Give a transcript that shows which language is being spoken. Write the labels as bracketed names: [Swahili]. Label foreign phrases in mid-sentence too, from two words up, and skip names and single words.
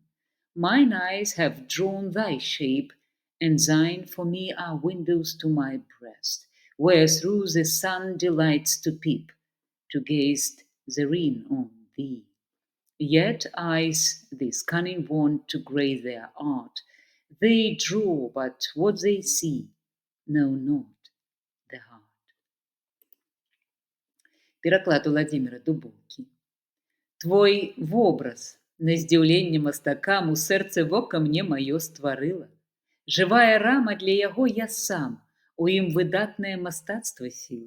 [English] Mine eyes have drawn thy shape, and thine for me are windows to my breast, where through the sun delights to peep, to gaze therein on thee. Yet eyes this cunning want to grace their art, they draw but what they see, know not the heart. [Belarusian] Пераклад Владзіміра Дубоўкі. Твой вобраз, на здзіўленне мастакам, у сэрцы вока мне маё стварыла. Жывая рама для яго я сам, у ім выдатнае мастацтва сіла.